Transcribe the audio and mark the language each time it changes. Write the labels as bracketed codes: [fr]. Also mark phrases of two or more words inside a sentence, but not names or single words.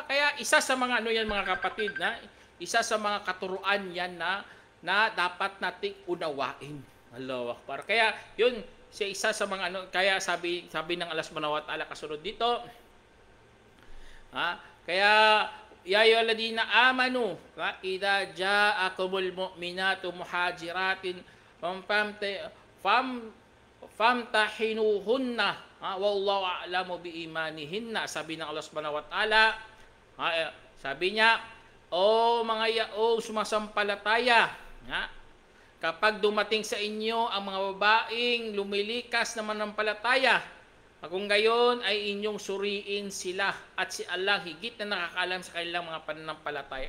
[tl] Kaya isa sa mga yan mga kapatid, isa sa mga katuruan yan na dapat nating unawain. [ar] الله أكبر. [tl] Kaya yun, isa sa mga kaya sabi ng Allah [ar] سبحانه وتعالى [tl] kasunod dito. [ar] Kaya يا أيها الذين آمنوا إذا جاءكم المؤمنات مهاجرات فامتحنوهن الله أعلم بإيمانهن. [tl] Sabi ng Allah [ar] سبحانه وتعالى, [tl] sabi niya, mga yaong sumasampalataya, kapag dumating sa inyo ang mga babaeng lumilikas na manampalataya, kung gayon ay inyong suriin sila at si Allah higit na nakakaalam sa kanilang mga pananampalataya.